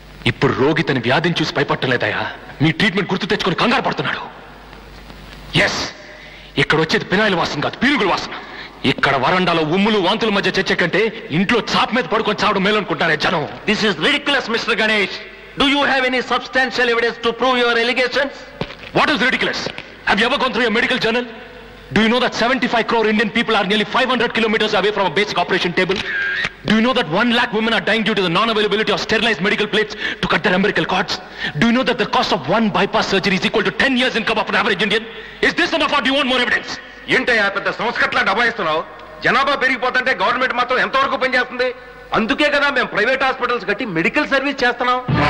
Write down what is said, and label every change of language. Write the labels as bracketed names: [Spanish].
[Telugu] ఇప్పుడు రోగి తన వ్యాధిని చూసి భయపట్టలేదయా, మీ ట్రీట్మెంట్ గుర్తు తెచ్చుకొని కంగారు పడుతున్నాడు. ఎస్, ఇక్కడ వచ్చేది పినాయిల వాసన కాదు, పీరుగుల వాసన. ఇక్కడ వరండాలో ఉమ్ములు వాంతుల మధ్య చర్చ కంటే ఇంట్లో చాప్ మీద పడుకొని చావడం మేలు అనుకుంటారే జనం. [English] This is ridiculous mister Ganesh. Do you have any substantial evidence to prove your allegations? What is ridiculous? Have you ever gone through a medical journal? Do you know that 75 crore Indian people are nearly 500 kilometers away from a basic operation table? Do you know that 1 lakh women are dying due to the non-availability of sterilized medical plates to cut their umbilical cords? Do you know that the cost of one bypass surgery is equal to 10 years income of an average Indian? Is this enough or do you want more evidence? [Telugu] ఏంటయ్యా పెద్ద సంస్కట్లా డబాయిస్తున్నావు? జనాభా పెరిగిపోతుంటే government మాత్రం ఎంతవరకు పనిచేస్తుంది? అందుకే కదా మేము private hospitals కట్టి మెడికల్ సర్వీస్ చేస్తున్నాం.